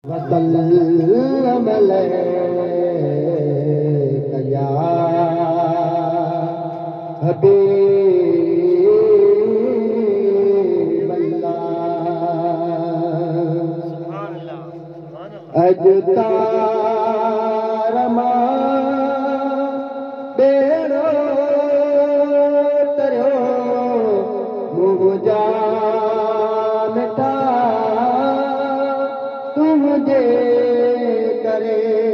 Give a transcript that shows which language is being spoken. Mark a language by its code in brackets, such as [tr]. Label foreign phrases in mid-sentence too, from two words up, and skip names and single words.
[ar] وسلم عليك يا حبيب الله۔ سبحان اللہ، سبحان اللہ۔ [sd] اج تار مان ٻيڙو تريو، منهنجا مٺا تنهنجي ڪري۔